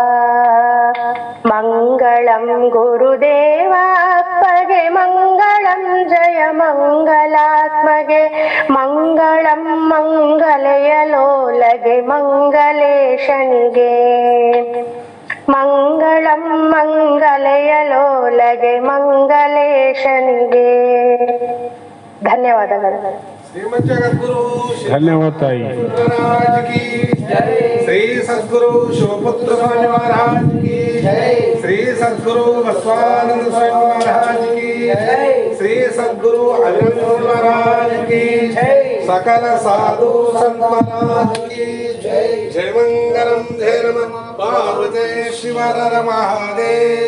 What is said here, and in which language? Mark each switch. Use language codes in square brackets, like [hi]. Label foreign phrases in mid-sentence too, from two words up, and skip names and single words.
[kn] ಮಂಗಳಂ ಗುರುದೇವಾತ್ಮಗೆ ಮಂಗಳಂ ಜಯ ಮಂಗಲಾತ್ಮಗೆ ಮಂಗಳಂ ಮಂಗಲೆಯಲೋಲಗೆ ಮಂಗಲೇಶನಿಗೆ. ಮಂಗಳಂ ಮಂಗಲೆಯಲೋಲಗೆ ಮಂಗಲೇಶನಿಗೆ. ಧನ್ಯವಾದಗಳು. ಶ್ರೀಮದ್ ಜಗದ್ಗುರು ಧನ್ಯವಾದ ತಾಯಿ. [hi] महाराज की जय. श्री सद्गुरु शिवपुत्र स्वामी महाराज की जय. श्री सद्गुरु बसवानंद स्वामी महाराज की जय. श्री सद्गुरु अभिनंदन महाराज की जय. सकल साधु संत महाराज की जय. जय मंगलम जय नमः पार्वती शिव हर महादेव.